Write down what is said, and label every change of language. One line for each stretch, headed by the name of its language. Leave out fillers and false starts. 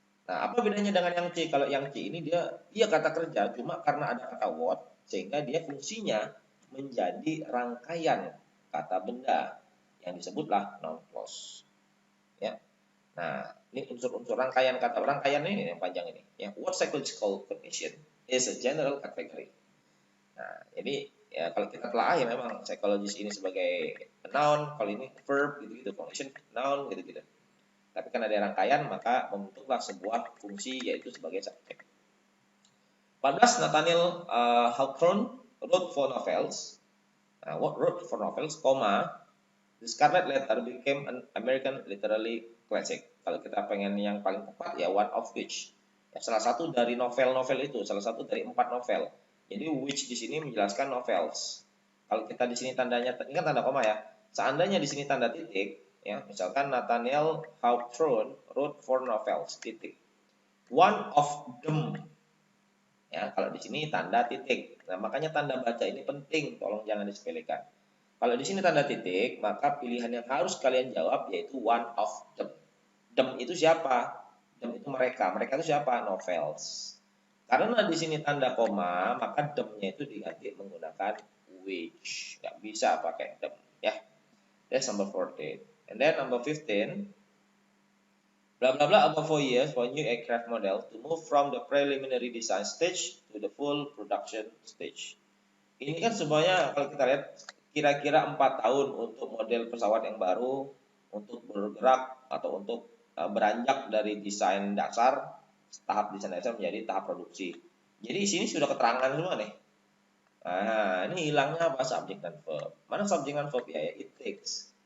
Indonesian: Nah, apa bedanya dengan yang C? Kalau yang C ini dia kata kerja, cuma karena ada kata what sehingga dia fungsinya menjadi rangkaian kata benda yang disebutlah noun clause. Ya. Nah, ini unsur-unsur rangkaian ini yang panjang ini.
English: Ya, what psychological cognition is a general category.
Indonesian: Nah, jadi ya kalau kita telah ya memang psikologis ini sebagai noun, kalau ini verb gitu-gitu, cognition noun gitu-gitu. Tapi karena ada rangkaian maka membentuklah sebuah fungsi yaitu sebagai subjek.
English: 14 Nathaniel Hawthorne wrote for novels. Wrote for novels, The Scarlet Letter became an American literary classic.
Indonesian: Kalau kita pengen yang paling tepat ya
English: one of which.
Indonesian: Ya, salah satu dari novel-novel itu, salah satu dari 4 novel. Jadi which di sini menjelaskan novels. Kalau kita di sini tandanya, ini kan tanda koma ya. Seandainya di sini tanda titik, ya, misalkan
English: Nathaniel Hawthorne wrote 4 novels,
Indonesian: titik.
English: One of them.
Indonesian: Ya, kalau di sini tanda titik. Nah, makanya tanda baca ini penting, tolong jangan disepelekan. Kalau di sini tanda titik, maka pilihan yang harus kalian jawab yaitu
English: one of them.
Indonesian: Them itu siapa? Them itu mereka. Mereka itu siapa? Novels. Karena di sini tanda koma, maka them-nya itu diganti menggunakan which. Nggak bisa pakai them. Ya.
English: That's number 14. And then number 15. Blah blah blah about 4 years for new aircraft model to move from the preliminary design stage to the full production stage.
Indonesian: Ini kan semuanya kalau kita lihat kira-kira 4 tahun untuk model pesawat yang baru, untuk bergerak atau untuk beranjak dari desain dasar, tahap desain dasar menjadi tahap produksi. Jadi di sini sudah keterangan semua nih. Nah, ini hilangnya apa? Subjek dan verb. Mana subjek dan verb? Ya,
English: it takes.